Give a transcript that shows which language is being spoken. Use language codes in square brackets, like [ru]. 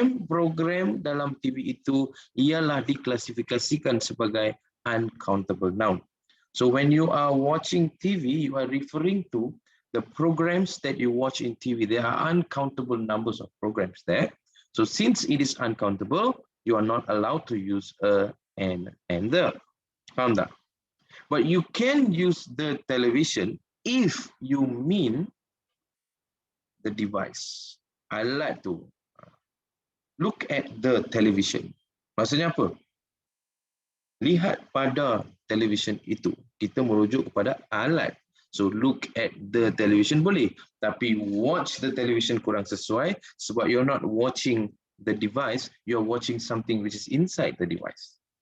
[ms] Program dalam TV itu ialah diklasifikasikan sebagai uncountable noun. [en] So when you are watching TV, you are referring to the programs that you watch in TV. There are uncountable numbers of programs there. So since it is uncountable, you are not allowed to use a, and the. [ms] Faham tak? [en] But you can use the television if you mean the device. [ms] Alat tu. [en] Look at the television. [ms] Maksudnya apa? Lihat pada television itu. Kita merujuk kepada alat. [en] So look at the television [ms] boleh. Tapi [en] watch the television [ms] kurang sesuai sebab [en] you're not watching the device, you're watching something which is inside the device.